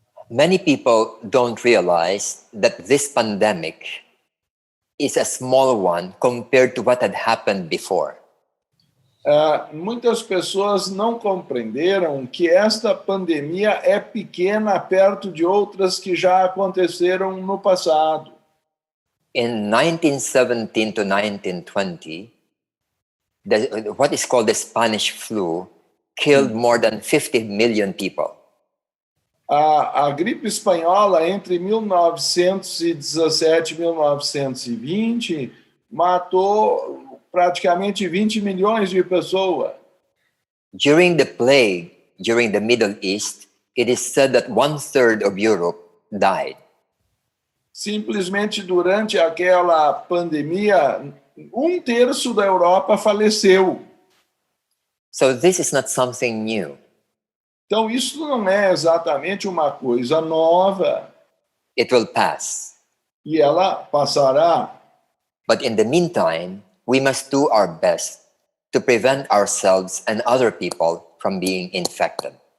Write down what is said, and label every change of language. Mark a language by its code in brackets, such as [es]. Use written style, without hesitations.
[en] Many people don't realize that this pandemic is a small one compared to what had happened before. [pt] Muitas pessoas não compreenderam que esta pandemia é pequena perto de outras que já aconteceram no passado. [en] In 1917 to 1920, what is called the Spanish flu killed more than 50 million people. [pt] A gripe espanhola, entre 1917 e 1920, matou praticamente 20 milhões de pessoas. [en] During the plague, during the Middle East, it is said that 1/3 of Europe died. [pt] Simplesmente durante aquela pandemia, 1/3 da Europa faleceu. [en] So this is not something new. [pt] Então, isso não é exatamente uma coisa nova. [en] It will pass. [pt] E ela passará. [en] But in the meantime, we must do our best to prevent ourselves and other people from being infected.